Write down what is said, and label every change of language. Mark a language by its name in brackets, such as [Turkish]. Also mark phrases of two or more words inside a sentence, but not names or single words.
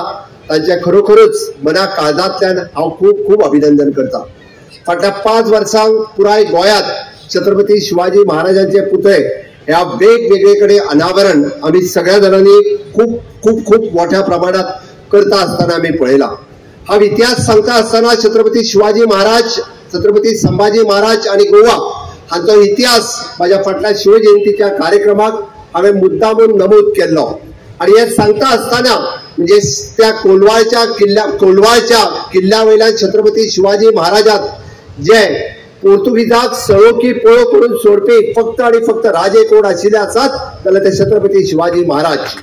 [Konkani] तांचे खरोखरूच मना काळजांतल्यान हांव खूप खूप अभिनंदन करता. फाटल्या 5 वर्सांक पुराय गोंयांत छत्रपती शिवाजी महाराजांचे पुतळे ह्या वेगवेगळे कडेन अनावरण आमी सगळ्या जाणांनी खूप खूप खूप मोठ्या प्रमाणात करता आसतना आमी पळयला. हांव इतिहास सांगता आसतना छत्रपती शिवाजी महाराज, छत्रपती संभाजी महाराज आणि गोवा हांचो इतिहास म्हाज्या फाटल्या शिवजयंतीच्या कार्यक्रमाक हांवें मुद्दामून नमूद केल्लो. आणि हे सांगता आसतना म्हणजे त्या कोलवाळच्या किल्ल्या वयल्यान छत्रपती शिवाजी महाराजाक जे पोर्तुगीजाक सळोकी पळो करून सोडपी फक्त आणि फक्त राजे कोण आशिल्ले आसात जाल्यार ते छत्रपती शिवाजी महाराज.